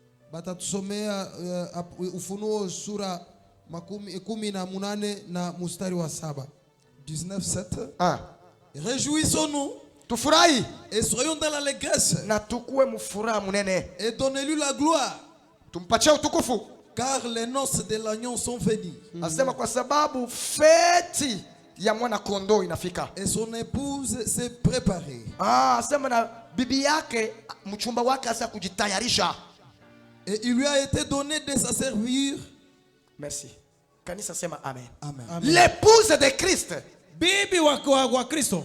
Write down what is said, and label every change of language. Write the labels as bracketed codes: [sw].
[sw] Batatusomea Ufunuo sura 18 na mustari wa 7. 19, 7. 1. [fr] Réjouissons-nous [sw] Tufurahi [fr] et soyons dans l'allégresse [sw] na tukue mufuraha munene. [fr] et donnez-lui la gloire, [sw] Tumpatie utukufu [fr] car les noces de l'agneau sont venues. [sw] Asema kwa sababu feti ya mwana kondoo inafika. [fr] Et son épouse s'est préparée. [sw] Asema na bibi yake mchumba wake asa kujitayarisha. [fr] Et il lui a été donné de s'asservir. [sw] Merci. Kanisa sema amen. Amen. [fr] L'épouse de Christ, [sw] Bibi wa Kristo